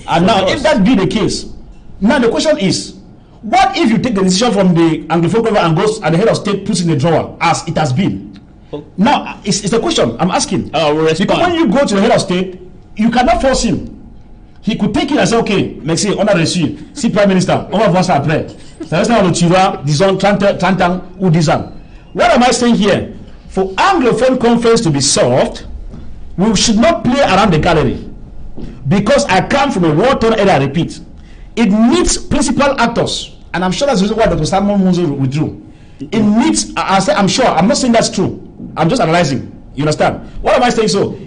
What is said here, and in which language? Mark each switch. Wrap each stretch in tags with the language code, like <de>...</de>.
<en>And now, if that be the case, now the question is, what if you take the decision from the Anglophone Conference and goes and the head of state puts in the drawer as it has been? Now, it's a question I'm asking. Because when you go to the head of state, you cannot force him. He could take it and say, okay,</en> <fr>merci, on a reçu. Si Prime Minister, on va voir ça après. Ça reste dans le tiroir, disons 30 ans ou 10 ans.</fr> <en>What am I saying here? For Anglophone Conference to be solved, we should not play around the gallery. Because I come from a war-torn area, I repeat. It needs principal actors. And I'm sure that's the reason why Dr. Simon Munzo withdrew. It needs, I'm sure, I'm not saying that's true. I'm just analyzing. You understand? What am I saying so?</en>